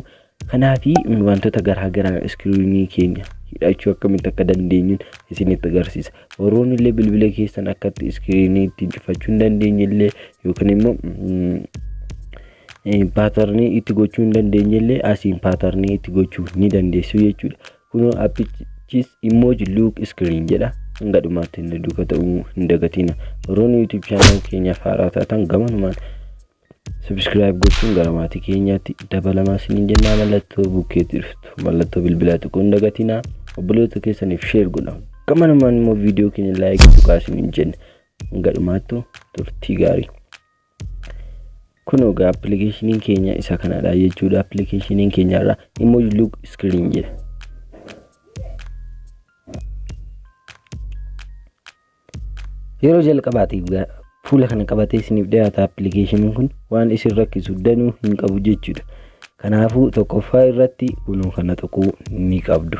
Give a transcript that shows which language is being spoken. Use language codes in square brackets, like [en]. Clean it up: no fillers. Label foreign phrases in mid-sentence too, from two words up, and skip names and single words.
[om] Kanaafi wantoota garaa garaa screen keenya hidhachuu akkamitti akka dandeenyuun isinitti agarsiisa. Warroonni illee bilbila keessan akkatti screen ittiin cufachuu hin dandeenye illee yookaan immoo pattern itti gochuu hin dandeenye illee asiin pattern itti gochuu ni dandeessu jechuudha. Kunoo appichis [en] emoji look screen [om] jedha. Hanga dhumaatti inni duuka ta'uu hin dagatina. Warroonni YouTube channel keenyaaf haaraa taatan gamanumaan subscribe gochuun gara maatii keenyaatti dabalamaa sinin jenna. Mallattoo bukkeetti dhuftu mallattoo bilbilaa xiqqoo hin dagatina. Obboleewwan keessaniif share godhaa. Gamanumaan immoo video keenya like tuqaa sinin jenna. Hanga dhumaatti turtii gaarii. Kunoo gaa application keenya isa kanadha jechuudha. Application keenya irraa [en] emoji look screen [om] jedha. Yeroo jalqabaatiif fuula kana qabatee isiniif dhiyaata application kun waan isin rakkisu danuu hin qabu jechuudha. Kanaafuu tokkoffaa irratti kunoo kana tuquu ni qabdu.